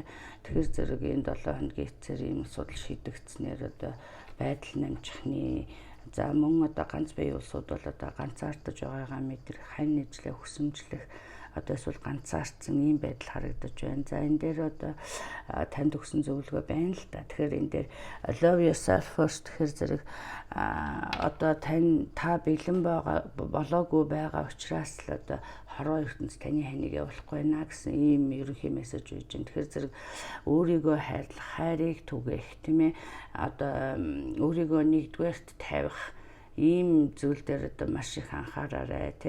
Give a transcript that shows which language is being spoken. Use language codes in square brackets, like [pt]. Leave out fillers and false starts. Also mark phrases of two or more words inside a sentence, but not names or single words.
[mn] Тэгэхээр зэрэг энэ 7 хоногийн эцээр ийм асуудал шийдэгдснээр одоо байдал намжихны за мөн одоо ганц бие улсууд бол одоо ганцаардаж байгаагаа мэдрэх, хань нийжлэх, хүсэмжлэх одоо эсвэл ганцаардсан ийм байдал харагдаж байна. За энэ дээр одоо танд өгсөн зөвлөгөө байна л да. Тэгэхээр энэ дээр [en] love yourself first [mn] гэхээр зэрэг одоо та бэлэн болоогүй байгаа учраас л одоо хорвоо ертөнц таны ханыг явуулахгүй байна гэсэн ийм ерөнхий мессеж үйж байна. Тэгэхээр зэрэг өөрийгөө хайрлах, хайрыг түгээх тийм ээ одоо өөрийгөө нэгдүгээрт тавих ийм зүйл дээр одоо маш их анхаараарай тий.